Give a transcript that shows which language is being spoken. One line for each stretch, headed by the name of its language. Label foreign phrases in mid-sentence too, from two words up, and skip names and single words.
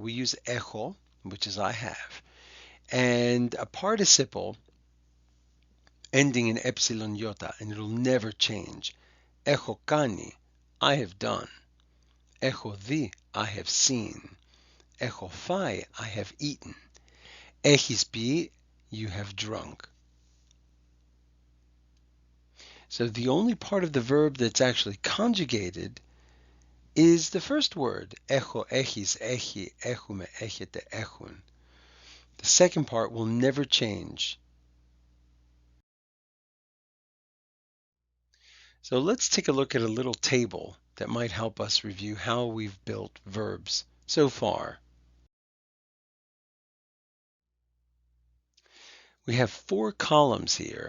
English: We use echo, which is I have, and a participle ending in epsilon iota, and it'll never change.
Greek: Έχω κάνει,
English: I have done.
Greek: Έχω δει,
English: I have seen.
Greek: Έχω φάει,
English: I have eaten.
Greek: Έχεις πει,
English: you have drunk. So the only part of the verb that's actually conjugated is the first word.
Greek: Έχω, έχεις, έχει, έχουμε, έχετε, έχουν.
English: The second part will never change. So let's take a look at a little table that might help us review how we've built verbs so far. We have 4 columns here.